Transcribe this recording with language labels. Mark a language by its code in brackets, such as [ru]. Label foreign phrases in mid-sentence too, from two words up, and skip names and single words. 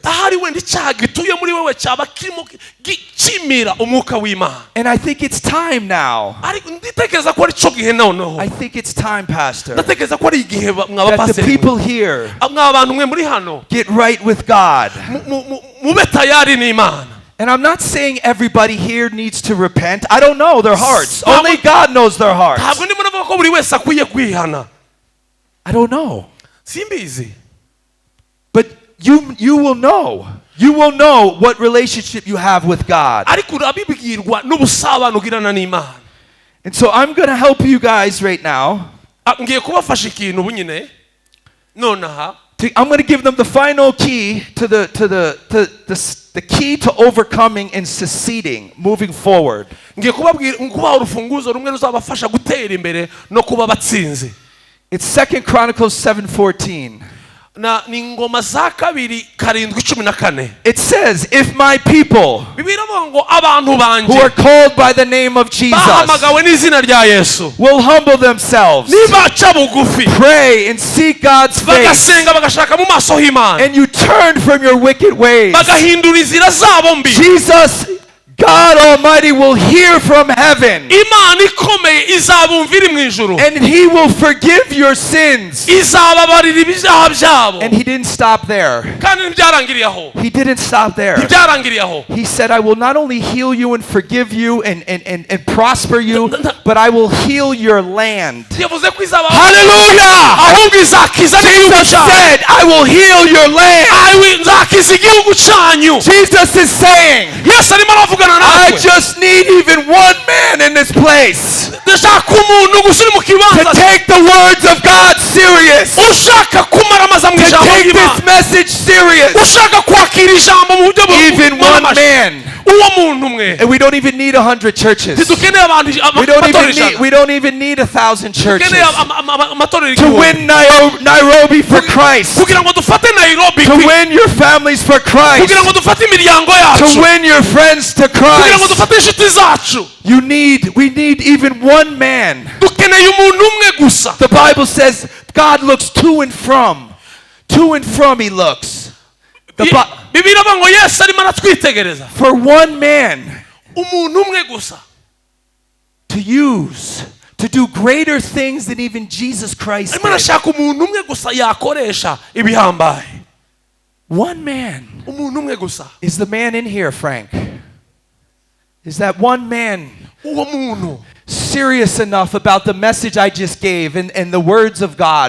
[rw] ahari wenda icyaha gituye muri wewe cyaba kirimo gicimira umwuka w'Imana. [en] And I think it's time now. [rw] ariko nditekereza ko ari cyo gihe noneho. [en] I think it's time, Pastor, [rw] ndatekereza ko ari igihe [en] that the [rw] mwabapaseri [en] people here [rw] mw'abantu mwe muri hano [en] get right with God. [rw] mube tayari n'Imana. [en] And I'm not saying everybody here needs to repent. I don't know their hearts. Only God knows their hearts. [rw] ntabwo ndimo navuga ko buri wese akwiye kwihana. [en] I don't know. [rw] simbizi. [en] But you will know. You will know what relationship you have with God. [rw] ariko urabibwirwa n'ubusabane ugirana n'Imana. [en] And so I'm going to help you guys right now. [rw] ngiye kubafasha ikintu bunyine nonaha. [en] I'm going to give them the final key to the key to overcoming and succeeding, moving forward. [rw] ngiye kubaha urufunguzo rumwe ruzabafasha gutera imbere no kuba batsinzi. [en] It's 2 Chronicles 7:14. [rw] ni ingoma za kabiri 7:14. [en] It says, if my people [rw] Bibiliya ivuga ngo abantu [en] who [rw] banje [en] are called by the name of Jesus [rw] bahamagawe n'izina rya Yesu [en] will humble themselves, [rw] nibaca bugufi [en] pray and seek God's face, [rw] bagasenga bagashaka mu maso h'Imana [en] and you turn from your wicked ways, [rw] bagahindura inzira zabo mbi, [en] Jesus, God Almighty will hear from heaven. [rw] imana ikomeye izabumvira iri mu ijuru [en] And he will forgive your sins. [rw] izababarira ibyaha byabo [en] And he didn't stop there. [rw] kandi ntibyarangiriye aho [en] He didn't stop there. [rw] ntibyarangiriye aho [en] He said, I will not only heal you and forgive you and prosper you, but I will heal your land. [rw] yavuze ko izaba [en] Hallelujah! [rw] ahubwo izakiza n'igihugu [en] Jesus [rw] cyawe [en] said, I will heal your land. [rw] nzakiza igihugu cyanyu [en] Jesus is saying, [rw] yesu arimo aravugana [en] I [rw] natwe [en] just need even one man in this place [rw] ndashaka umuntu gusa uri mu [en] to [rw] kibanza [en] take the words of God serious, [rw] ushaka kumaramaza mu [en] to [rw] ijambo [en] take [rw] ry'imana [en] this message serious. [rw] ushaka kwakira ijambo mu buryo [en] Even one man. [rw] uwo muntu umwe [en] And we don't even need 100 churches. [rw] ntidukeneye abantu [en] We don't even need 1,000 churches [rw] dukeneye amatorero [en] to [rw] igihumbi [en] win Nairobi for Christ, [rw] kugira ngo dufate nairobi [en] to win your families for Christ, [rw] kugira ngo dufate imiryango yacu [en] to win your friends to [rw] kugira ngo [en] Christ. [rw] dufate inshuti zacu [en] We need even one man. [rw] dukeneye umuntu umwe gusa [en] The Bible says God looks to and from. To and from he looks. [rw] bibiri avuga ngo yesu arimo aratwitegereza [en] For one man [rw] umuntu umwe gusa [en] to use, to do greater things than even Jesus Christ [rw] arimo [en] did. [rw] arashaka umuntu umwe gusa yakoresha ibihambaye [en] One man [rw] umuntu umwe gusa [en] is the man in here, Frank. Is that one man [rw] uwo muntu [en] serious enough about the message I just gave and the words of God?